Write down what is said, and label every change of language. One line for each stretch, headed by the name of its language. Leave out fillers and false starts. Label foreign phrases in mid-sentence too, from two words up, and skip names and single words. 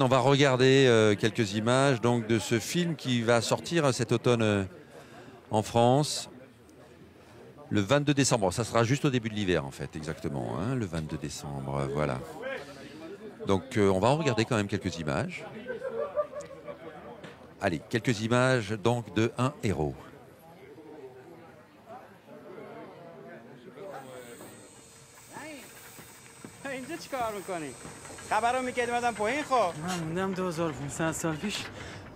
French: On va regarder quelques images donc, de ce film qui va sortir cet automne en France. Le 22 décembre, ça sera juste au début de l'hiver en fait, exactement, hein, le 22 décembre, voilà. Donc on va en regarder quand même quelques images. Allez, quelques images donc de Un héros.
Persian: اینجا چیکار میکنی؟ خبرو میکردی اومدم پایین خب. من موندم 2500 سال پیش